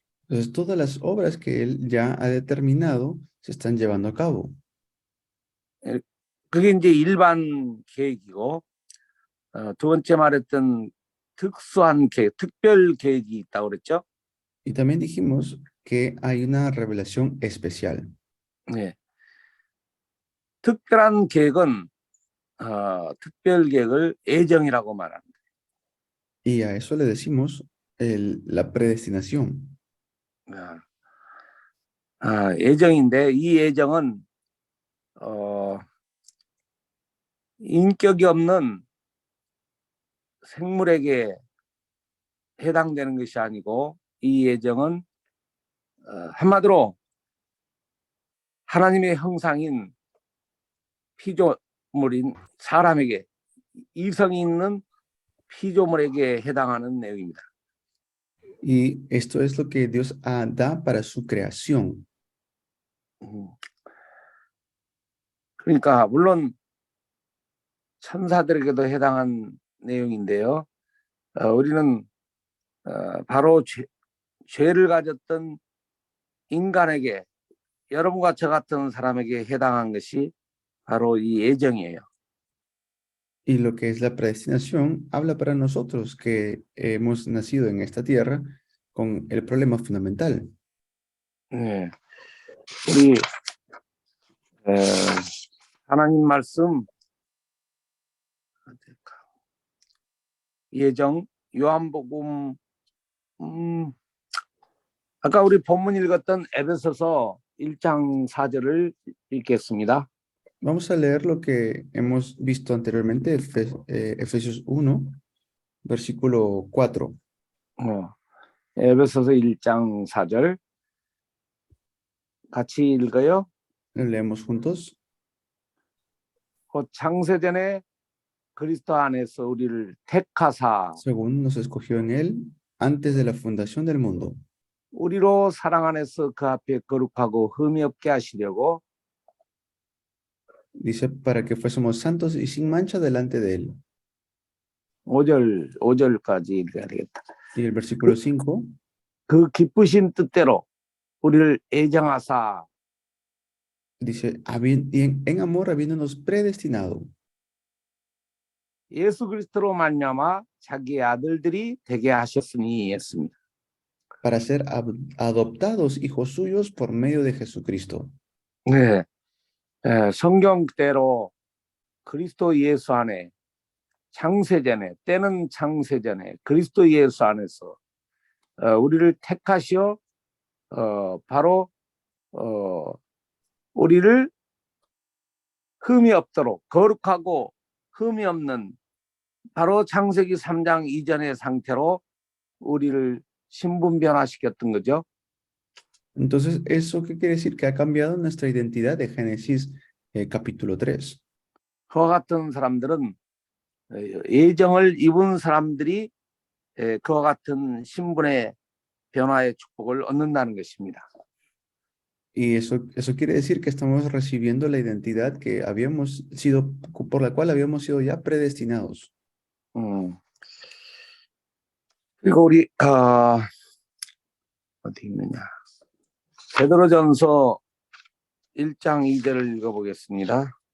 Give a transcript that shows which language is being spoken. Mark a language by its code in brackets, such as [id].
[es] Entonces, todas las obras que él ya ha determinado se están llevando a cabo. [ko] 그게 이제 일반 계획이고 두 번째 말했던 특수한 계획, 특별 계획이 있다고 그랬죠? [es] Y también dijimos que hay una revelación especial. [ko] 네. 특별한 계획은 특별 계획을 예정이라고 말합니다. [es] Y a eso le decimos la predestinación. [ko] 예정인데 이 예정은 인격이 없는 생물에게 해당되는 것이 아니고 이 예정은 한마디로 하나님의 형상인 피조물인 사람에게 이성이 있는 피조물에게 해당하는 내용입니다. [es] Y esto es lo que Dios da para su creación. [ko] 그러니까 물론 천사들에게도 해당한 내용인데요. 우리는 바로 죄를 가졌던 인간에게, 여러분과 저 같은 사람에게 해당한 것이 바로 이 예정이에요. [es] Y lo que es la predestinación habla para nosotros que hemos nacido en esta tierra con el problema fundamental. [ko] 네. 우리 하나님 말씀 예정 요한복음 아까 우리 본문 읽었던 에베소서 1장 4절을 읽겠습니다. [es] Vamos a leer lo que hemos visto anteriormente, Efesios 1, versículo 4. [ko] 에베소서 1장 4절 같이 읽어요. [es] Lo leemos juntos. [ko] 곧 창세전에 그리스도 안에서 우리를 택하사 [es] Según nos escogió en él antes de la fundación del mundo, [ko] 우리로 사랑 안에서 그 앞에 거룩하고 흠이 없게 하시려고 [es] dice, para que fuésemos santos y sin mancha delante de él. [ko] 5절까지 읽어야 되겠다. [es] Y el versículo 5, [ko] 그 기쁘신 뜻대로 우리를 애정하사 [es] dice, y en amor habiéndonos predestinado [ko] 예수 그리스도로 말미암아 자기의 아들들이 되게 하셨으니 했습니다. [es] para ser adoptados hijos suyos por medio de Jesucristo. [ko] 네, 성경 그대로 그리스도 예수 안에 창세전에, 때는 창세전에 그리스도 예수 안에서 우리를 택하시어 바로 우리를 흠이 없도록 거룩하고 흠이 없는 바로 창세기 3장 이전의 상태로 우리를 신분 변화시켰던 거죠. [es] Entonces, ¿eso qué quiere decir? Que ha cambiado nuestra identidad de Génesis capítulo 3. [ko] 그와 같은 사람들은 예정을 입은 사람들이 그와 같은 신분의 변화의 축복을 얻는다는 것입니다. [es] Y eso quiere decir que estamos recibiendo la identidad que habíamos sido, por la cual habíamos sido ya predestinados. [ko] 그리고 우리 어디 있느냐? 베드로전서 1장 2절을 읽어보겠습니다.